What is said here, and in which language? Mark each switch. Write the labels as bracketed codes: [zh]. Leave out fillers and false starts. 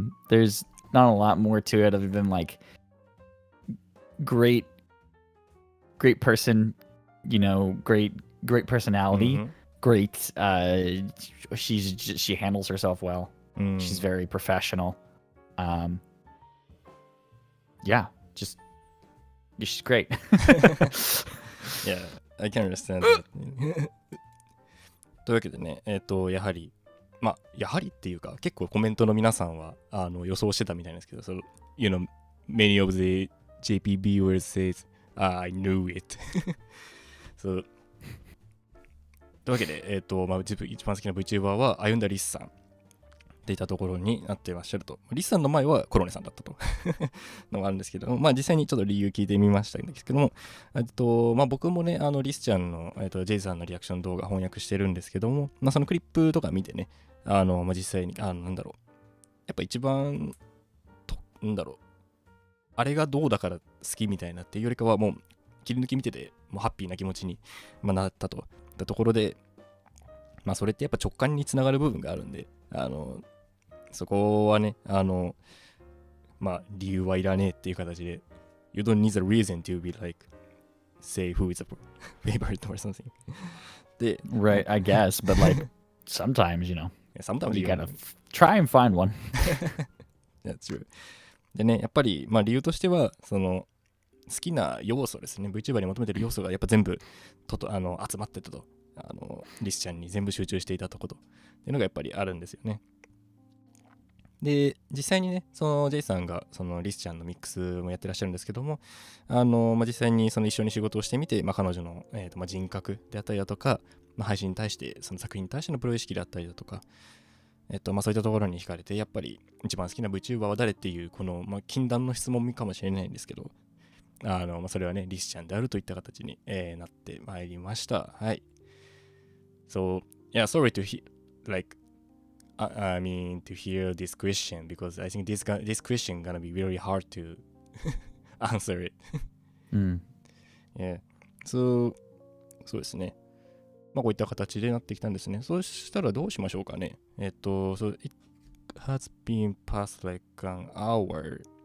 [en] There's not a lot more to it other than, like, great person, you know, great personality. Great. She handles herself well. She's very professional. Yeah, just she's great. Yeah, I can understand that. [ja] というわけでね、やはりっていうか、結構コメントの皆さんは予想してたみたいですけど、 [en] you know, many of the JP viewers says, I knew it. [ja] そうというわけで、一番好きな VTuber は歩んだリスさんっていったところになっていらっしゃると。リスさんの前はコロネさんだったとのがあるんですけど、実際にちょっと理由聞いてみましたんですけども、僕もね、リスちゃんの、ジェイさんのリアクション動画翻訳してるんですけども、そのクリップとか見てね、実際に、やっぱ一番、あれがどうだから好きみたいなっていうよりかは、もう切り抜き見てて、もうハッピーな気持ちになったと。ところで、それってやっぱ直感につながる部分があるんで、そこはね、理由はいらねえっていう形で、 [en] You don't need a reason to be like, say who is a favorite or something. で、 Right, I guess, but like, sometimes, you know, sometimes you gotta try and find one. That's true. [ja] でね、やっぱり、理由としては、好きな要素ですね。 VTuber に求めてる要素がやっぱ全部集まってたと。リスちゃんに全部集中していたとこと。っていうのがやっぱりあるんですよね。で、実際にね、ジェイさんがリスちゃんのミックスもやってらっしゃるんですけども、実際に一緒に仕事をしてみて、彼女の、人格であったりだとか、配信に対して、その作品に対してのプロ意識であったりだとか、そういったところに惹かれて、やっぱり一番好きな VTuber は誰っていう、この、禁断の質問かもしれないんですけど、それはね、リスちゃんであるといった形に、なってまいりました。はい。 [en] So, yeah, sorry to I mean, to hear this question because I think this question gonna be very hard to answer it. Yeah. So, [ja] そうですね。こういった形でなってきたんですね。そうしたらどうしましょうかね。 [en] So it has been past like an hour.